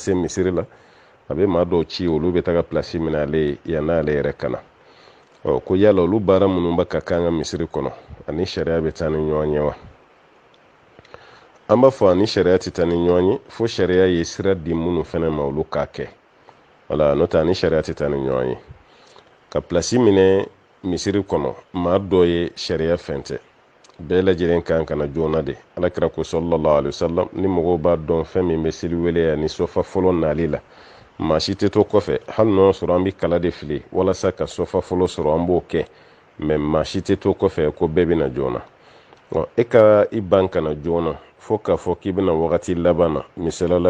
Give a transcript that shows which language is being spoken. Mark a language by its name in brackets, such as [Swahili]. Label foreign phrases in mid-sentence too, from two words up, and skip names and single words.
[Bambara] se misiri la a bɛ maa dɔw ci olu bɛ taga pilasi minɛ ale ye yann'ale yɛrɛ kana ko yala olu baara minnu bɛ ka kan ka misiri kɔnɔ ani sariya bɛ taa ni ɲɔgɔn ye wa an b'a fɔ ani sariya tɛ taa ni ɲɔgɔn ye fo sariya ye sira di minnu fana ma olu k'a kɛ wala n'o tɛ ani sariya tɛ taa ni ɲɔgɔn ye ka pilasi minɛ misiri kɔnɔ maa dɔ ye sariya fɛn tɛ bɛɛ lajɛlen kan ka na joona de alakira ko [Arabic] صلى الله عليه وسلم [Bambara] ni mɔgɔw b'a dɔn fɛn min bɛ seli wele ani sɔfa fɔlɔ nali la maa si tɛ to kɔfɛ hali n'o sɔrɔ an bɛ kala de fili walasa ka sɔfa fɔlɔ sɔrɔ an b'o kɛ mɛ maa si tɛ to kɔfɛ ko bɛɛ bɛ na joona e ka i ban kana joona fo k'a fɔ k'i bɛna wagati laban na misalala